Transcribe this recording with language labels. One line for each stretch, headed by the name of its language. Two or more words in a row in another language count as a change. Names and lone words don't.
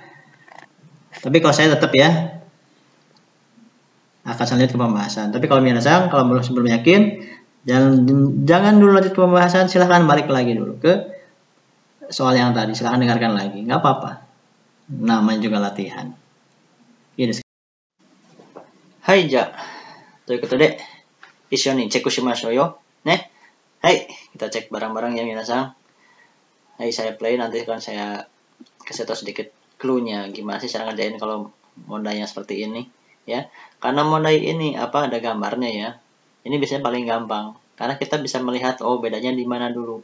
Indonesian: Tapi kalau saya tetap ya, akan lanjut ke pembahasan. Tapi kalau minasang, kalau belum yakin, jangan dulu lanjut ke pembahasan, silahkan balik lagi dulu ke soal yang tadi, silahkan dengarkan lagi, nggak apa-apa. Namanya juga latihan.
Japanese: はい、じゃ. ということで、一緒にチェックしましょうよ。
Indonesian: ね。Hai, kita cek bareng-bareng ya minasang. Hai, saya play, nanti kan saya kasih tahu sedikit clue-nya gimana sih cara ngerjain kalau mondainya seperti ini. Ya, karena mondai ini ada gambarnya ya. Ini biasanya paling gampang karena kita bisa melihat bedanya di mana dulu.